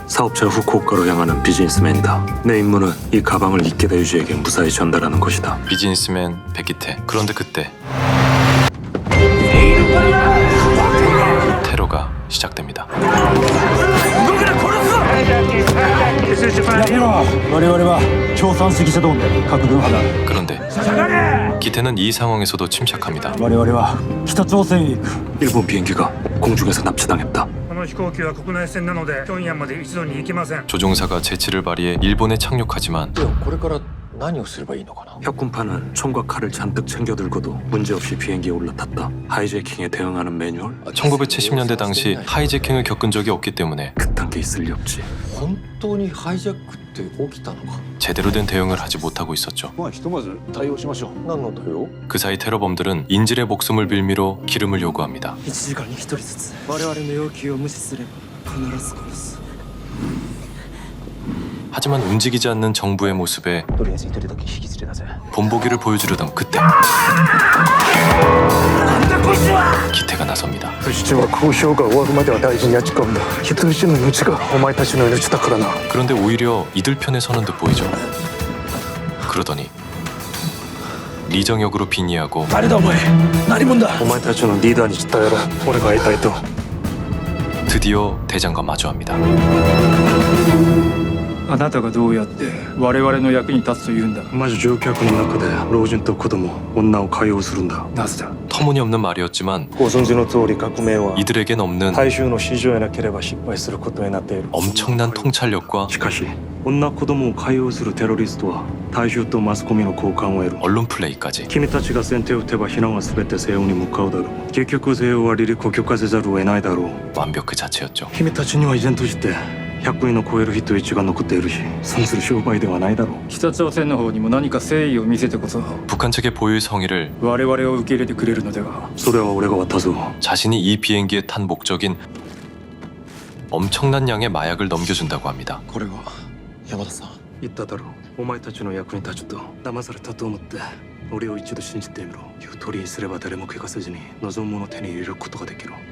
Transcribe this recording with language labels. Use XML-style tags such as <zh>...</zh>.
<ko>사업자 후쿠오카로 향하는 비즈니스맨이다. 내 임무는 이 가방을 이케다 유지에게 무사히 전달하는 것이다. 비즈니스맨 백기태. 그런데 그때 테러가 시작됩니다.</ko> <ja>我々は共産主義者同盟核軍派だ</ja> <ko>그런데 기태는 이 상황에서도 침착합니다.</ko> <ja>我々は北朝鮮へ行く</ja> <ko>일본 비행기가 공중에서 납치당했다.</ko> <ja>この飛行機は国内線なので平壌まで一度に行きません</ja> <ko>조종사가 재치를 발휘해 일본에 착륙하지만</ko> <ja>これから何をすればいいのかな</ja> <ko>혁군파는 총과 칼을 잔뜩 챙겨들고도 문제없이 비행기에 올라탔다. 하이제킹에 대응하는 매뉴얼? 1970년대 당시 하이제킹을 겪은 적이 없기 때문에 그딴 게 있을 리 없지.</ko> <ja>本当にハイジャックって起きたのか</ja> <ko>제대로 된 대응을 하지 못하고 있었죠.</ko> <ja>まあひとまず対応しましょう何の対応</ja> <ko>그 사이 테러범들은 인질의 목숨을 빌미로 기름을 요구합니다.</ko> <ja>1時間に1人ずつ我々の要求を無視すれば必ず殺す</ja> <ko>하지만 움직이지 않는 정부의 모습에</ko> <ja>とりあえず一人だけ引き連れ出せ</ja> <ko>본보기를 보여주려던 그때 기태가 나섭니다.</ko> <ja>父は交渉が終わるまでは大事にやっち込んだ人質の命がお前たちの命だからな</ja> <ko>그런데 오히려 이들 편에 서는 듯 보이죠. 그러더니 리정역으로 빙의하고</ko> <ja>誰だお前何者だお前たちのリーダーに伝えろ俺が会いたいと</ja> <ko>드디어 대장과 마주합니다.</ko> <ja>あなたがどうやって我々の役に立つというんだまず乗客の中で老人と子供女を解放するんだなぜだ</ja> <ko>터무니없는 말이었지만</ko> <ja>ご存知の通り革命は</ja> <ko>이들에겐 없는</ko> <ja>大衆の支持を得なければ失敗することになっている</ja> <ko>엄청난 통찰력과</ko> <ja>しかし女子供を解放するテロリストは大衆とマスコミの好感を得る。</ja> <ko>언론 플레이까지</ko> <ja>君たちが先手を打てば避難は全て西欧に向かうだろう。結局西欧は離陸を許可せざるを得ないだろう。</ja> <ko>완벽 그 자체였죠.</ko> <ja>君たちには依然として100人を超える人質が残っているし、損する商売ではないだろう。北朝鮮の方にも何か誠意を見せてこそ</ja> <ko>북한 측의 보유 성의를</ko> <ja>我々を受け入れてくれるのではそれは俺が渡そう。</ja> <ko>자신이 이 비행기에 탄 목적인 엄청난 양의 마약을 넘겨준다고 합니다.</ko> <ja>これは山田さん言っただろう。お前たちの役に立つと騙されたと思って俺を一度信じてみろ。言う通りにすれば誰も怪我せずに望むものを手に入れることができる。</ja>